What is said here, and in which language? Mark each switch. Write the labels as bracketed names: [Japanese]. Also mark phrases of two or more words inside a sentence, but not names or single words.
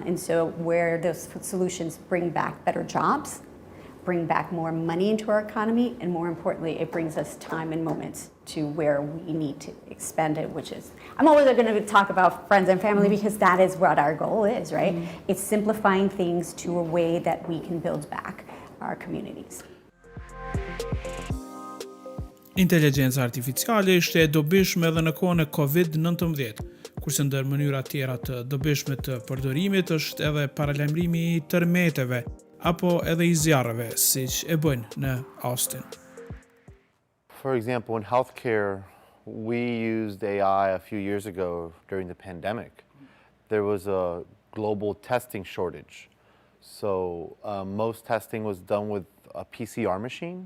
[English] And so where those solutions bring back better jobs, bring back more money into our economy, and more importantly, it brings us time and moments to where we need to expend it, which is, I'm always going to talk about friends and family because that is what our goal is, right? It's simplifying things to a way that we can build back our communities. [Albanian] Inteligjenca artificiale ishte e dobishme edhe në kohën e COVID-19, kurse ndër mënyra tjera të dobishme të përdorimit është edhe paralajmërimi I tërmeteve apo edhe I zjarreve, siç e bëjnë në Austin. [English] For example, in healthcare, we used AI a few years ago during the pandemic. There was a global testing shortage. So most testing was done with a PCR machine.